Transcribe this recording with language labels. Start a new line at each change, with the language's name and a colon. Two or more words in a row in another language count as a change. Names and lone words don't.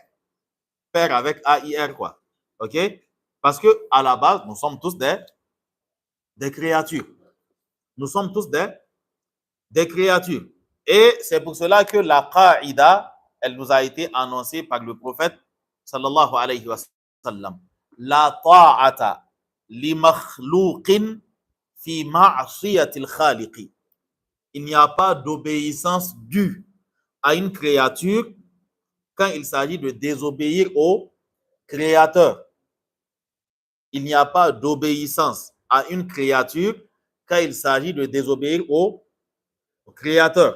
French: Père avec A-I-R, quoi. OK? Parce que à la base, nous sommes tous des créatures. Nous sommes tous des créatures. Et c'est pour cela que la qa'ida, elle nous a été annoncée par le prophète,
Arabic: صلى الله عليه وسلم. لا طاعة لمخلوق في معصية الخالق.
French: Il n'y a pas d'obéissance due à une créature quand il s'agit de désobéir au créateur. Il n'y a pas d'obéissance à une créature quand il s'agit de désobéir au créateur.